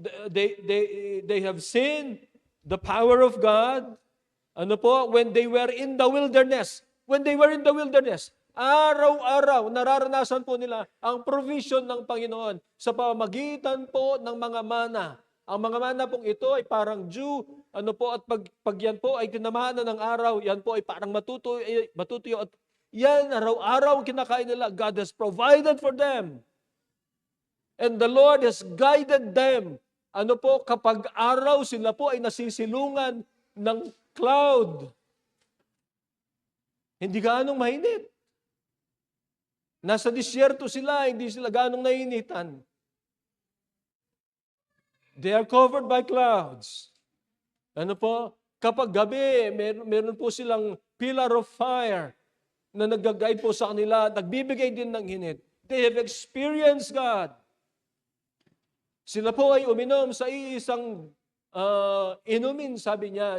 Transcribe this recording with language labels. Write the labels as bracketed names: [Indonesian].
[English] They have seen the power of God. When they were in the wilderness. When they were in the wilderness, [Filipino] araw-araw, nararanasan po nila ang provision ng Panginoon sa pamamagitan po ng mga mana. Ang mga mana pong ito ay parang dew, at pag yan po ay tinamahan na ng araw, yan po ay parang matutuyo at yan, araw-araw kinakain nila. [English] God has provided for them. And the Lord has guided them. [Filipino] Kapag araw sila po ay nasisilungan ng cloud. Hindi gaanong mainit. Nasa disyerto sila, hindi sila ganong nainitan. [English] They are covered by clouds. [Filipino] Ano po? Kapag gabi, meron po silang pillar of fire na nag-guide po sa kanila, nagbibigay din ng init. [English] They have experienced God. [Filipino] Sila po ay uminom sa iisang inumin, sabi niya.